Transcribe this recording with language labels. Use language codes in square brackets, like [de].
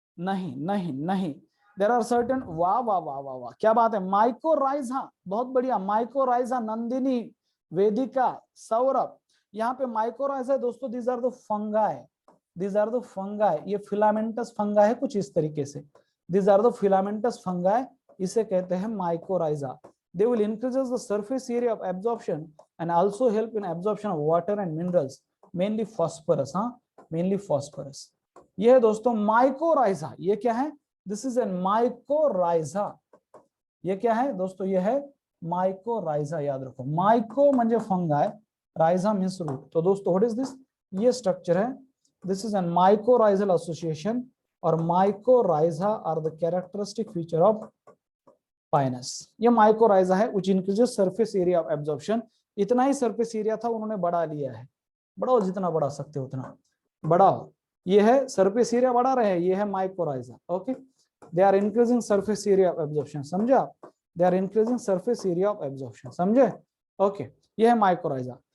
[hi] नहीं नहीं नहीं, देयर आर सर्टेन, वाह वाह वाह वाह वाह, क्या बात है, माइकोराइजा, बहुत बढ़िया, माइकोराइजा, नंदिनी, वेदिका, सौरभ, यहाँ पे माइकोराइजा दोस्तों, these are the fungi, [en] these are the fungi, [hi] ये फिलामेंटस फंगाई है कुछ इस तरीके से, [en] these are the filamentous fungi, [hi] इसे कहते हैं mycorrhiza. [en] they will increases the surface area of absorption and also help in absorption of water and minerals, mainly phosphorus, हाँ mainly phosphorus। [hi] ये है दोस्तों माइकोराइजा, ये क्या है, this is a माइकोराइजा, ये क्या है दोस्तों, ये है माइकोराइजा, याद रखो माइको म्हणजे फंगाई, [en] Rhiza means root. तो दोस्तों what is this, [hi] ये स्ट्रक्चर है, [en] this is a mycorrhizal association, और mycorrhiza are the characteristic feature of pinus। ये mycorrhiza है which increases surface area of absorption, [hi] इतना ही surface area था उन्होंने बढ़ा लिया है, बढ़ाओ जितना बढ़ा सकते हो उतना बढ़ाओ, [en] ये है surface area बढ़ा रहे हैं, ये है mycorrhiza, okay they are increasing surface area of absorption, समझे आप, they are increasing surface area of absorption, समझे, ओके ये है mycorrhiza।